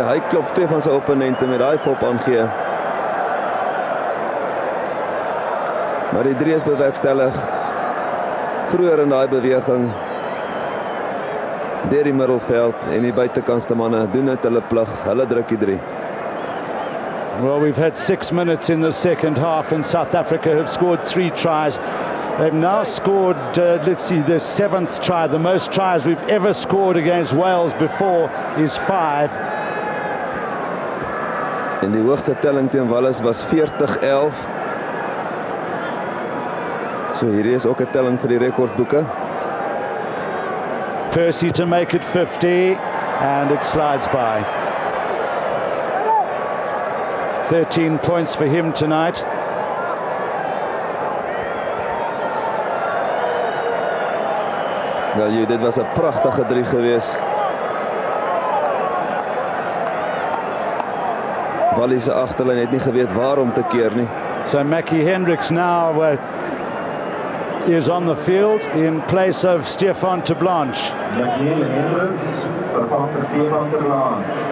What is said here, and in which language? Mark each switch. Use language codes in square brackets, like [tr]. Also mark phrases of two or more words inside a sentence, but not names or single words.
[af] Hy klop 2 van sy opponente met daai fop aangee. Maar die 3 is bewerkstellig vroeër in daai beweging deur die middelveld, en die buitekantste manne doen net hulle plig. Hulle druk die 3. [en] Well, we've had 6 minutes in the second half, and South Africa have scored 3 tries. They've now scored, let's see, their 7th try. The most tries we've ever scored against Wales before is 5. [af] En die hoogste telling teen Wallis was 40-11. So hierdie is ook 'n telling vir die rekordsboeke. [en] Percy to make it 50, and it slides by. 13 points for him tonight. [af] Wel, dit was 'n pragtige 3 geweest. Wallis se agterlyn het nie geweet waar om te keer nie. [en] So Mackie Hendricks now is on the field in place of Stefan Terblanche. [af] Mackie Hendricks vervang vir Stefan Terblanche.